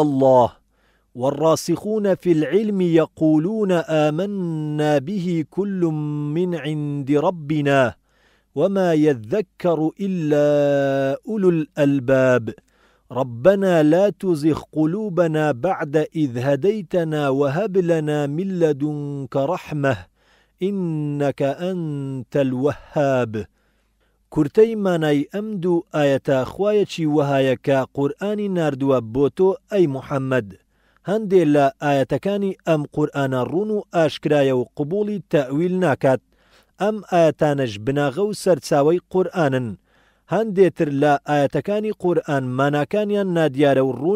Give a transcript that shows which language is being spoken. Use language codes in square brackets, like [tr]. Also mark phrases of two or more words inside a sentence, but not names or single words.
[ar] الله والراسخون في العلم يقولون آمنا به كل من عند ربنا وما يذكر إلا أولو الألباب ربنا لا تزغ قلوبنا بعد إذ هديتنا وهب لنا من لدنك رحمة إنك أنت الوهاب. [ckb] کورتەی مانای ئەم دوو ئاەتە خوایەکی وەهایە کە قورئانی ناردووە بۆ تۆ ئەی موحەممەد هەندێک لە ئاەتەکانی ئەم قورئانە ڕوون و ئاشکرایە و قبوڵی تەویل ناکات ئەم ئاەتانەش بناغە و سەرچاوەی قورئانن هەندێتر لە ئاەتەکانی قورئان ماناکانیان نادیارە و ڕوون